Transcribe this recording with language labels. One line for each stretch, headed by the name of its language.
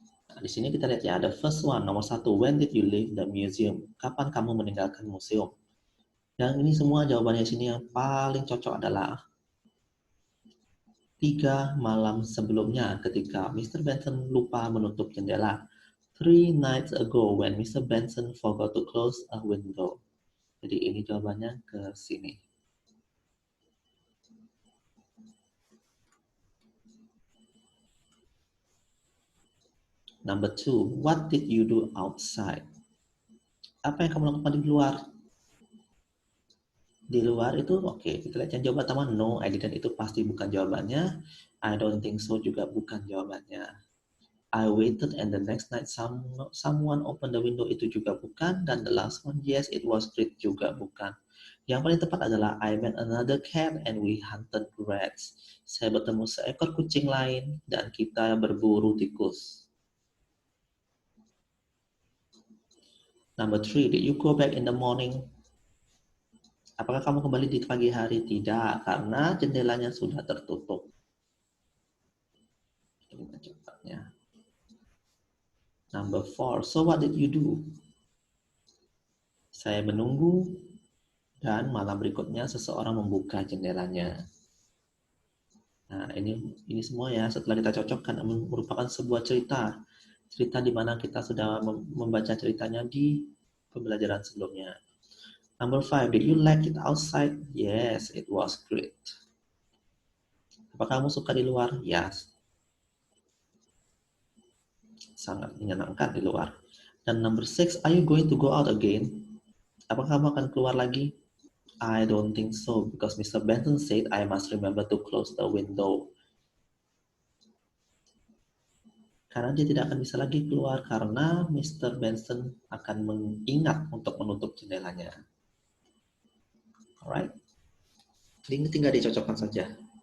Indonesian: Nah, di sini kita lihat ya, ada
English: first one,
Indonesian: nomor 1,
English: when did you leave the museum?
Indonesian: Kapan kamu meninggalkan museum? Dan ini semua jawabannya di sini yang paling cocok adalah 3 malam sebelumnya ketika Mr.
English: Benson
Indonesian: lupa menutup jendela.
English: 3 nights ago when Mr. Benson forgot to close a window.
Indonesian: Jadi ini jawabannya ke sini.
English: Number 2, what did you do outside?
Indonesian: Apa yang kamu lakukan di luar? Di luar itu oke, kita lihat yang jawaban pertama
English: no, I didn't
Indonesian: itu pasti bukan jawabannya.
English: I don't think so
Indonesian: juga bukan jawabannya.
English: I waited and the next night someone opened the window
Indonesian: itu juga bukan.
English: Dan the last one, yes it was great
Indonesian: juga bukan. Yang paling tepat adalah
English: I met another cat and we hunted rats.
Indonesian: Saya bertemu seekor kucing lain dan kita berburu tikus.
English: Number 3, did you go back in the morning?
Indonesian: Apakah kamu kembali di pagi hari? Tidak, karena jendelanya sudah tertutup. Ini cepatnya.
English: Number 4, so what did you do?
Indonesian: Saya menunggu dan malam berikutnya seseorang membuka jendelanya. Nah, ini semua ya setelah kita cocokkan merupakan sebuah cerita. Cerita di mana kita sudah membaca ceritanya di pembelajaran sebelumnya.
English: Number 5, did you like it outside? Yes, it was great.
Indonesian: Apakah kamu suka di luar?
English: Yes.
Indonesian: Sangat menyenangkan di luar.
English: Dan number 6, are you going to go out again?
Indonesian: Apakah kamu akan keluar lagi?
English: I don't think so, because Mr. Benson said I must remember to close the window.
Indonesian: Karena dia tidak akan bisa lagi keluar karena Mr. Benson akan mengingat untuk menutup jendelanya. Alright, ini tinggal dicocokkan saja.